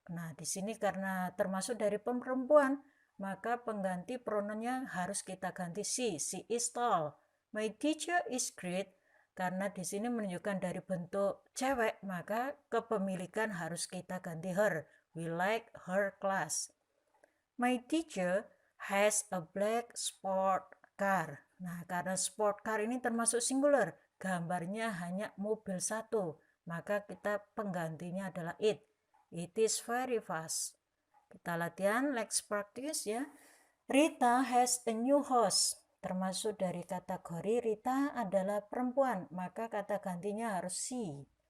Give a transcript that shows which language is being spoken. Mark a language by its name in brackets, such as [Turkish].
[Indonesian] Nah, di sini karena termasuk dari perempuan, maka pengganti pronounnya harus kita ganti she. [English] She is tall. My teacher is great. [Indonesian] Karena di sini menunjukkan dari bentuk cewek, maka kepemilikan harus kita ganti her. [English] We like her class. My teacher has a black sport car. [Indonesian] Nah, karena sport car ini termasuk singular, gambarnya hanya mobil satu, maka kita penggantinya adalah it. [English] It is very fast. [Indonesian] Kita latihan, [English] let's practice ya. Rita has a new house. [Indonesian] Termasuk dari kategori Rita adalah perempuan, maka kata gantinya harus she.